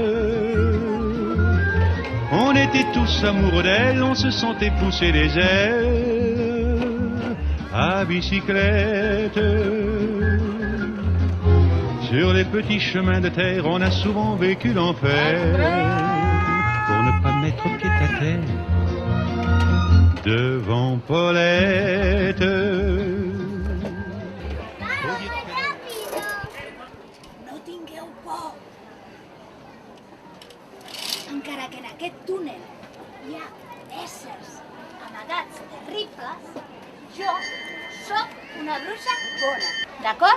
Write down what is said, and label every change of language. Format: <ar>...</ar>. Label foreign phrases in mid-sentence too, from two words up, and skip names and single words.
<fr>On était tous amoureux d'elle, on se sentait pousser les ailes à bicyclette. Sur les petits chemins de terre, on a souvent vécu l'enfer pour ne pas mettre pied à terre devant Paulette.</fr> <ca>No tingueu por. Encara que en aquest túnel hi ha éssers amagats terribles, jo sóc una bruixa bona, d'acord?</ca>